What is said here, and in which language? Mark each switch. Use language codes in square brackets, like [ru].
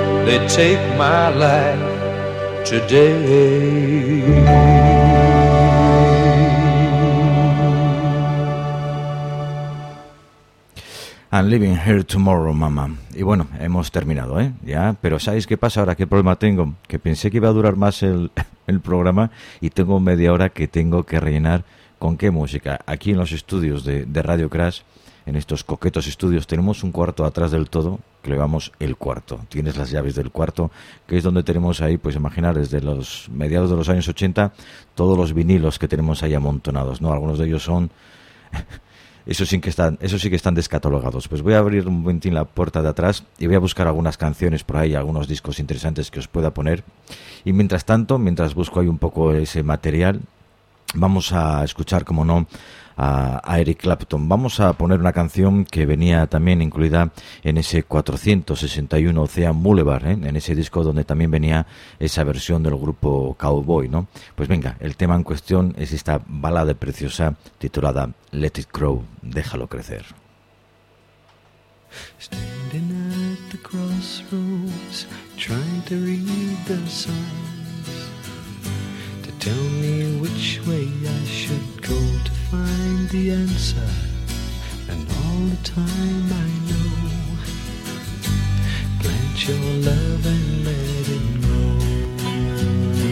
[en] They take my life today. I'm leaving here tomorrow, mama. [es] Y bueno, hemos terminado, ¿eh? Ya, pero ¿sabéis qué pasa ahora? ¿Qué problema tengo? Que pensé que iba a durar más el programa y tengo media hora que tengo que rellenar. ¿Con qué música? Aquí en los estudios de Radio Crash, en estos coquetos estudios, tenemos un cuarto atrás del todo, que le llamamos el cuarto. Tienes las llaves del cuarto, que es donde tenemos ahí, pues imaginar, desde los mediados de los años 80, todos los vinilos que tenemos ahí amontonados, ¿no? Algunos de ellos son... Eso sí que están descatalogados. Pues voy a abrir un momentín la puerta de atrás y voy a buscar algunas canciones por ahí, algunos discos interesantes que os pueda poner. Y mientras tanto, mientras busco ahí un poco ese material, vamos a escuchar, como no, a Eric Clapton. Vamos a poner una canción que venía también incluida en ese 461 Ocean Boulevard, ¿eh? En ese disco donde también venía esa versión del grupo Cowboy, ¿no? Pues venga, el tema en cuestión es esta balada preciosa titulada Let It Grow, Déjalo Crecer. [en] Standing at the crossroads, trying to read the signs, to tell me which way I should go to find the answer. And all the time I know, plant your love and let it grow.